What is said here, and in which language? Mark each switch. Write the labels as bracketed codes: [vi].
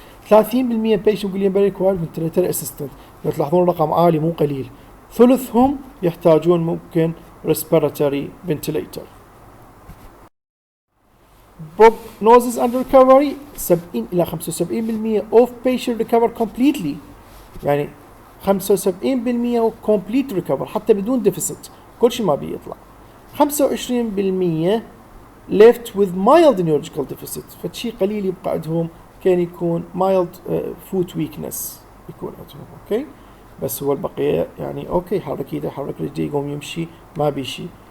[en] 30% patient Guillain-Barré require ventilator assistant، [ar] لو تلاحظون رقم عالي مو قليل، ثلثهم يحتاجون ممكن respiratory ventilator. [en] prognosis and recovery 70 إلى 75% of patient recover completely، يعني 75% complete recover [ar] حتى بدون [en] deficit، [ar] كل شيء ما بيطلع. [en] 25% left with mild neurological deficit، [ar] فشي قليل يبقى عندهم، كان يكون [en] mild foot weakness [ar] يكون عندهم. اوكي. بس هو البقية يعني اوكي، حرك ايده حرك رجليه يقوم يمشي ما بيشي.